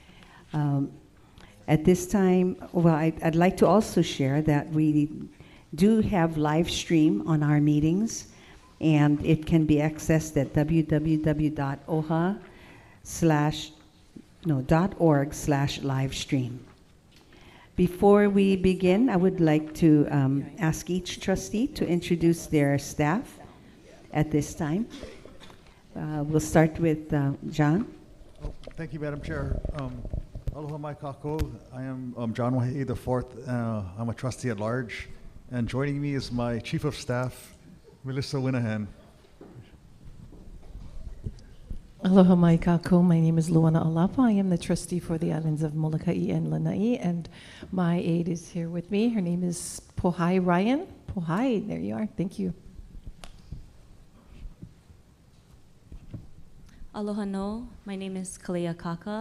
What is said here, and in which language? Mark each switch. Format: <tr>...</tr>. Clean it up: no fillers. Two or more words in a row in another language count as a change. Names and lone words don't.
<en>At this time, well, I'd like to also share that we do have live stream on our meetings, and it can be accessed at www.oha.org/livestream. Before we begin, I would like to ask each trustee to introduce their staff at this time. We'll start with John. Thank you, Madam Chair.</en> <haw>Aloha mai kākou.</haw> <en>I am John Wahei IV. I'm a trustee at large. And joining me is my Chief of Staff, Melissa Winahan.</en> <haw>Aloha mai kako.</haw> <en>My name is Luana Alapa. I am the trustee for the islands of Molokai and Lanai, and my aide is here with me. Her name is Pohai Ryan. Pohai, there you are. Thank you.</en> <haw>Aloha no.</haw> <en>My name is Kalea Kaka.</en>